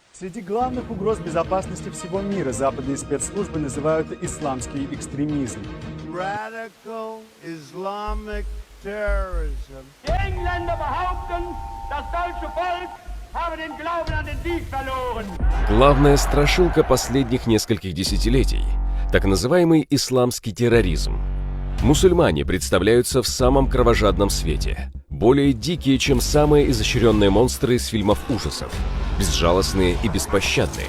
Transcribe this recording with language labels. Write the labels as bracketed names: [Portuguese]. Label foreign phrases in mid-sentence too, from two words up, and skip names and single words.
[Russian] Среди главных угроз безопасности всего мира западные спецслужбы называют исламский экстремизм. [English] Radical Islamic terrorism. [German] Die Engländer behaupten, das deutsche Volk habe den Glauben an den Sieg verloren. [Russian] Главная страшилка последних нескольких десятилетий – так называемый исламский терроризм. Мусульмане представляются в самом кровожадном свете, более дикие, чем самые изощренные монстры из фильмов ужасов, безжалостные и беспощадные.